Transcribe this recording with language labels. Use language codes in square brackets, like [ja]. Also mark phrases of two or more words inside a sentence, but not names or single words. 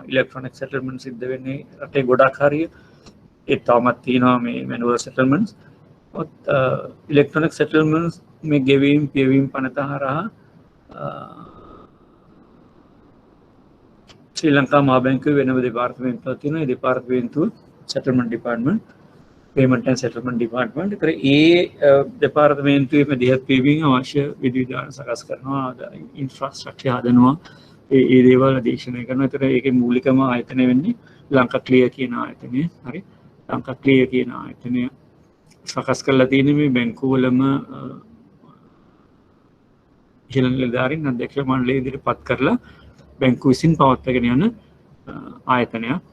[en] electronic settlement [si] සිද්ධ වෙන්නේ රටේ ගොඩක් හරිය. ඒ තාමත් තියෙනවා මේ [en] manual settlements. electronic settlements [si] මේ ගෙවීම් පියවීම් පනත හරහා ශ්‍රී ලංකා මහා බැංකුවේ වෙනම දෙපාර්තමේන්තුවක් තියෙනවා. ඒ දෙපාර්තමේන්තුව [en] settlement department. payment and settlement department [si] तर ඒ දෙපාර්තමේන්තුවේ මැදිහත් වීමෙන් අවශ්‍ය විධිවිධාන සකස් කරනවා ඉන්ෆ්‍රාස්ට්‍රක්චර් හදනවා ඒ දේවල් අධීක්ෂණය කරනවා. ඒතර ඒකේ මූලිකම ආයතනය වෙන්නේ ලංකා ක්ලියර් කියන ආයතනය. හරි. ලංකා ක්ලියර් කියන ආයතනය සකස් කරලා තියෙන්නේ මේ බැංකුවලම ඉහළ නිලධාරීන් අධ්‍යක්ෂ මණ්ඩලය ඉදිරිපත් කරලා බැංකුව විසින් පවත්වාගෙන යන ආයතනයක්.